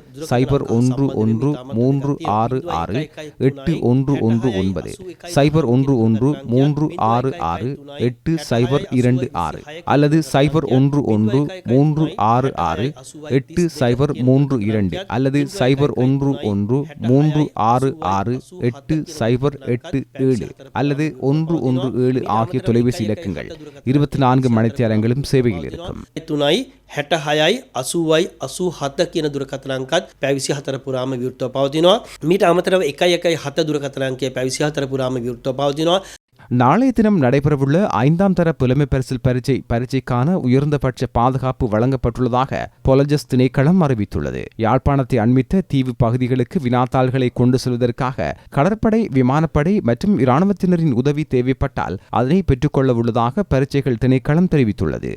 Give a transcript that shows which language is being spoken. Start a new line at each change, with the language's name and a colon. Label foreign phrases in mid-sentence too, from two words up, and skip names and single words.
Tamil: 0113668119, 0113668026 அல்லது 0113668032 அல்லது 0113668087 அல்லது 117 ஆகிய தொலைபேசி இலக்கங்கள் 24 மணித்தியாலங்களும் சேவையில் இருக்கும்.
Sinhala: 668087 කියන දුරකථන අංකත් පැය 24 පුරාම විවෘතව පවතිනවා. මීට අමතරව 117 දුරකථන අංකය පැය 24 පුරාම විවෘතව පවතිනවා.
Tamil: நாளைய தினம் நடைபெறவுள்ள 5ஆம் தர புலமைப்பரிசில் பரீட்சைக்கான உயர்ந்தபட்ச பாதுகாப்பு வழங்கப்பட்டுள்ளதாக பொலஜஸ் திணைக்களம் அறிவித்துள்ளது. யாழ்ப்பாணத்தை அண்மித்த தீவு பகுதிகளுக்கு வினாத்தாள்களை கொண்டு செல்வதற்காக கடற்படை, விமானப்படை மற்றும் இராணுவத்தினரின் உதவி தேவைப்பட்டால் அதனை பெற்றுக்கொள்ள உள்ளதாக பரீட்சைகள் திணைக்களம் தெரிவித்துள்ளது.